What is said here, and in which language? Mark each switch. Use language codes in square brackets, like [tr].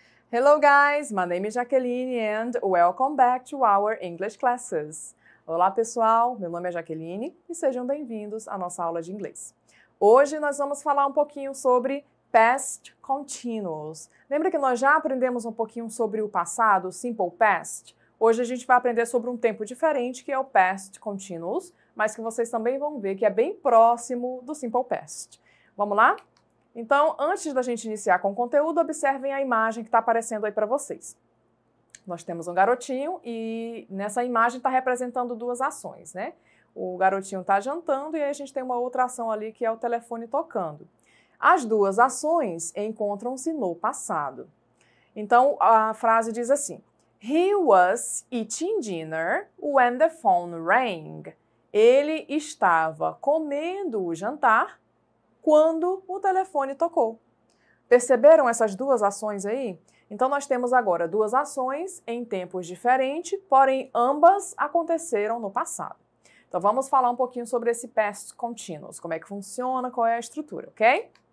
[en] Hello guys, my name is Jaqueline and welcome back to our English classes. [pt] Olá pessoal, meu nome é Jaqueline e sejam bem-vindos à nossa aula de inglês. Hoje nós vamos falar um pouquinho sobre past continuous. Lembra que nós já aprendemos um pouquinho sobre o passado, simple past? Hoje a gente vai aprender sobre um tempo diferente que é o past continuous, mas que vocês também vão ver que é bem próximo do simple past. Vamos lá? Então, antes da gente iniciar com o conteúdo, observem a imagem que está aparecendo aí para vocês. Nós temos um garotinho e nessa imagem está representando duas ações, né? O garotinho está jantando e aí a gente tem uma outra ação ali que é o telefone tocando. As duas ações encontram-se no passado. Então, a frase diz assim: [en] He was eating dinner when the phone rang. [pt] Ele estava comendo o jantar quando o telefone tocou. Perceberam essas duas ações aí? Então, nós temos agora duas ações em tempos diferentes, porém ambas aconteceram no passado. Então, vamos falar um pouquinho sobre esse past continuous, como é que funciona, qual é a estrutura, ok?